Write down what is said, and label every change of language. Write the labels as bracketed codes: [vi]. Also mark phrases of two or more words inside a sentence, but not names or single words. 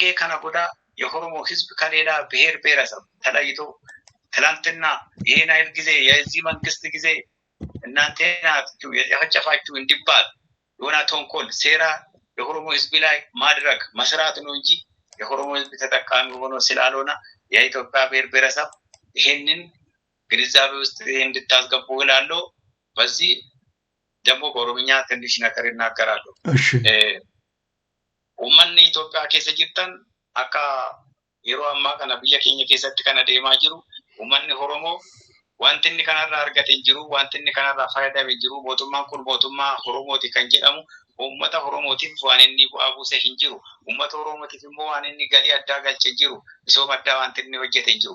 [am] ከነገ ወዲያ የኦሮሞ ህዝብ ከሌላ ብሔር ብሔረሰብ ተለይቶ ትላንትና ይሄን አይል ጊዜ የዚህ መንግስት ጊዜ እናንተ ናችሁ የጨፈጨፋችሁ እንዲባል የሆነ ተንኮል ሴራ የኦሮሞ ህዝብ ላይ ማድረግ መስራት ነው እንጂ የኦሮሞ ህዝብ ተጠቃሚ ሆኖ ስላልሆነ የኢትዮጵያ ብሔር ብሔረሰብ ይሄንን ግንዛቤ ውስጥ እንድታስገቡ እላለሁ። በዚህ ደግሞ በኦሮምኛ ትንሽ ነገር እናገራለሁ። [om] ኡመኒ ኢትዮጵያ keessa jirtan akka yeroo ammaa kana biyya keenya keessatti kana deemaa jiru uummanni Oromoo wanti inni kanarraa argate hin jiru, wanti inni kanarraa fayyadame hin jiru. Mootummaan kun mootummaa Oromooti kan jedhamu uummata Oromootiif waan inni bu'aa buuse hin jiru. Uummata Oromootiif immoo waan inni galii addaa galche hin jiru. Misooma addaa wanti inni hojjete hin jiru.